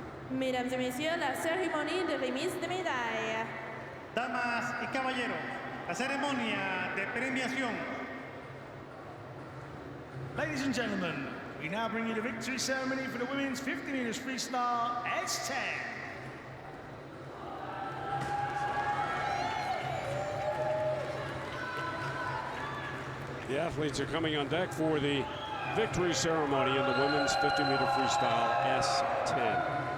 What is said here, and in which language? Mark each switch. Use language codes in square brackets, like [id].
[fr] Mesdames et messieurs, la cérémonie de remise de médailles. [es] damas y caballeros, la ceremonia de premiación. [en] Ladies and gentlemen, we now bring you the victory ceremony for the women's 50 meters freestyle S10. The athletes are coming on deck for the victory ceremony in the women's 50-meter freestyle S10.